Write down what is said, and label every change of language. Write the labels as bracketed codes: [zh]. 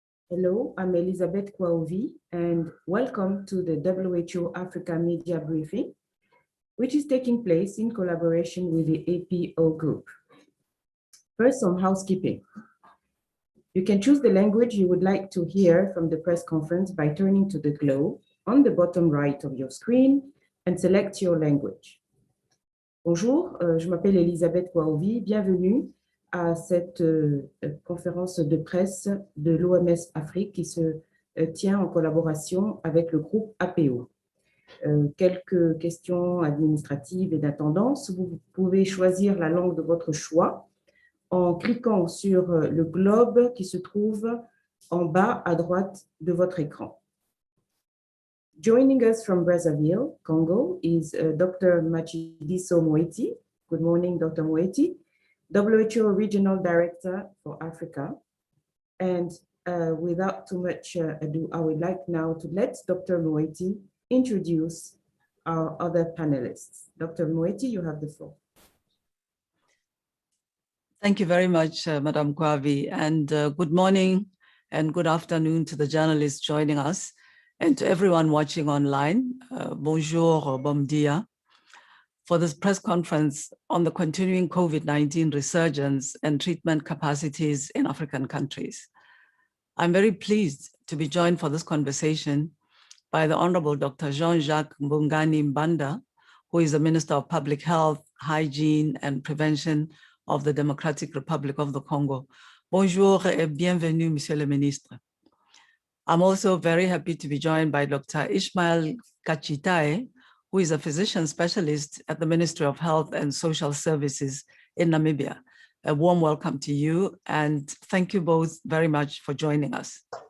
[en] Hello, I'm Elizabeth Kwaovi, and welcome to the WHO Africa Media Briefing, which is taking place in collaboration with the APO Group. First, some housekeeping. You can choose the language you would like to hear from the press conference by turning to the globe on the bottom right of your screen and select your language. [fr] Bonjour, je m'appelle Elisabeth Kwaovi, bienvenue à cette conférence de presse de l'OMS Afrique qui se tient en collaboration avec le groupe APO. Quelques questions administratives et d'attendance. Vous pouvez choisir la langue de votre choix en cliquant sur le globe qui se trouve en bas à droite de votre écran. [en] Joining us from Brazzaville, Congo, is Dr. Matshidiso Moeti. Good morning, Dr. Moeti, WHO Regional Director for Africa. And without too much ado, I would like now to let Dr. Moeti introduce our other panelists. Dr. Moeti, you have the floor. Thank you very much, Madam Kwavi, and good morning and good afternoon to the journalists joining us and to everyone watching online. [fr] Bonjour, [pt] bon dia, [en] for this press conference on the continuing COVID-19 resurgence and treatment capacities in African countries. I'm very pleased to be joined for this conversation by the Honorable Dr. Jean-Jacques Mbungani Mbanda, who is the Minister of Public Health, Hygiene and Prevention of the Democratic Republic of the Congo. [fr] Bonjour et bienvenue, Monsieur le Ministre. [en] I'm also very happy to be joined by Dr. Ishmael Kachitae, who is a physician specialist at the Ministry of Health and Social Services in Namibia. A warm welcome to you, and thank you both very much for joining us.